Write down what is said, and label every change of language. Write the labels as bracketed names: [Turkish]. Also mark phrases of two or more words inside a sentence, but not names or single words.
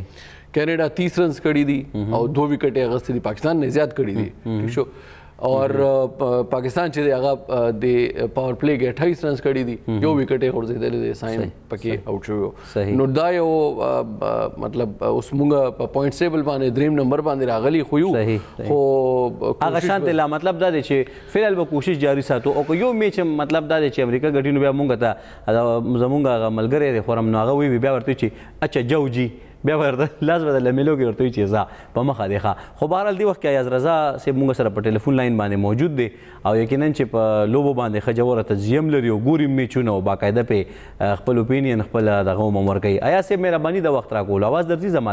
[Pashto] کینیډا 30 رنز کړي دي او 2 وکټې اخیستې دي پاکستان نه زیات کړي دي ٹھیک شو اور پاکستان چې دی هغه د پاور پلی کې 28 رنز کړي دي یو وکټ یې غورځېدلی دی ساين پکې آوټ شوی نو دا یو مطلب اوس مونږ په پوینټ ټیبل باندې دریم نمبر باندې راغلي خو یو خو هغه شانتې لا مطلب دا دی چې فی الحال به کوشش جاري ساتو او که یو میچ مطلب دا دی چې امریکا ګټي نو بیا مونږ ته زمونږ هغه ملګری دی خورم نو هغه وی بیا ورته چې اچھا جو جی بیا ورته لاس بدله میلو کې ورته وي چې ځه په مخه دی ښه. خو بهرحال دې وخت کې ایاز رضا صاحب مونږ سره په ټلیفون لاین باندې موجود دی او یقینا چې په لوبو باندې ښه جوړه تجزیه هم لري او ګوري میچونه او باقاعده پې خپل اوپینین خپل دغه هم ورکوي. ایاز صاحب مهرباني د وخت راکولو اواز درځي زما